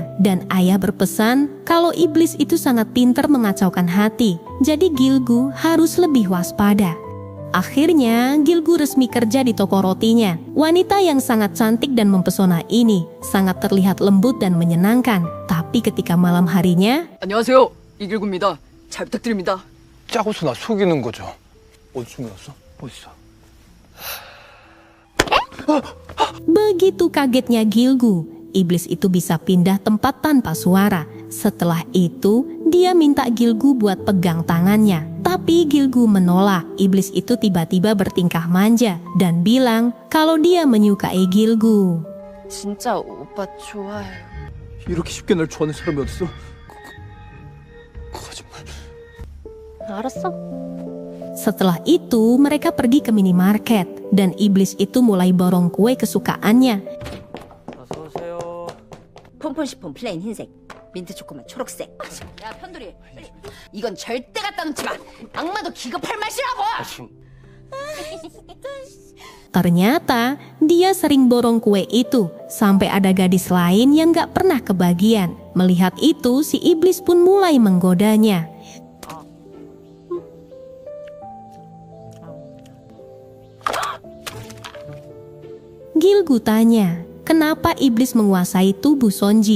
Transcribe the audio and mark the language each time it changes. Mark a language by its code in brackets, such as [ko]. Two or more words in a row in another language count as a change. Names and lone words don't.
[id] Dan ayah berpesan kalau iblis itu sangat pintar mengacaukan hati, jadi Gilgu harus lebih waspada. Akhirnya, Gilgu resmi kerja di toko rotinya. Wanita yang sangat cantik dan mempesona ini sangat terlihat lembut dan menyenangkan. Tapi ketika malam harinya, [ko] 안녕하세요. 이길구입니다. 잘 부탁드립니다. 짜고서 나 속이는 거죠. 어디 숨겨놨어? 어딨어? [id] begitu kagetnya Gilgu, iblis itu bisa pindah tempat tanpa suara. Setelah itu, dia minta Gilgu buat pegang tangannya. Tapi Gilgu menolak. Iblis itu tiba-tiba bertingkah manja dan bilang kalau dia menyukai Gilgu. [ko] 진짜 오빠 좋아해요. 이렇게 쉽게 날 좋아하는 사람이 어딨어? 거짓말. 알았어. [id] Setelah itu, mereka pergi ke minimarket dan iblis itu mulai borong kue kesukaannya. [ko] 폰폰시폰 플레인 흰색, 민트 초코맛 초록색. 야 편돌이, 빨리. 이건 절대 갖다 놓지 마. 악마도 기겁할 맛이라고. [id] Ternyata dia sering borong kue itu sampai ada gadis lain yang gak pernah kebagian. Melihat itu, si iblis pun mulai menggodanya. Gilgu tanya, kenapa iblis menguasai tubuh Sonji?